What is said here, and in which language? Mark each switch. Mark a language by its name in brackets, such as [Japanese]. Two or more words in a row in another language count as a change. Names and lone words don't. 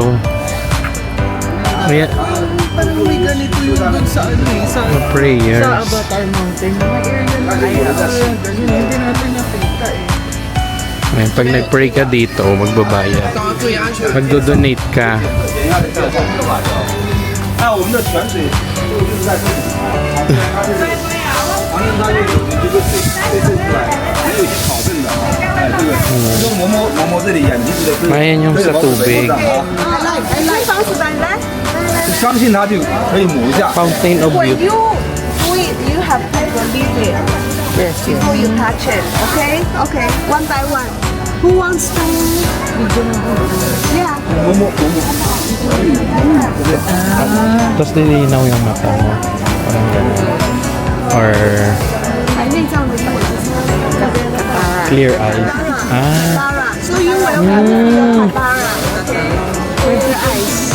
[Filipino] Ayan. Parang may ganito yung doon sa [English] Prayers. [Filipino] sa Avatar Mountain. Mga area na ganyan. Hindi natin nakita eh. Ayan, pag nag-pray ka dito, magbabayad. Magdo-donate ka. [Chinese] 我们的泉水就是在这里，长城它就有这个水渗出来，还有一些草渗的啊，哎，这个用摸这里眼睛的， [Filipino] Ayan yung sa tubig. [Chinese] 相信它就可以抹一下。 [English] Fountain of When Youth. you do it, you have to believe it before you touch it. Okay? Okay. One by one. Who wants to? Yeah. [Chinese] 摸摸。 [Filipino] Tapos nilinaw yung mata mo. Parang ganun. [English] Or clear eyes. Ah. So you will have your katara. Okay. With your eyes.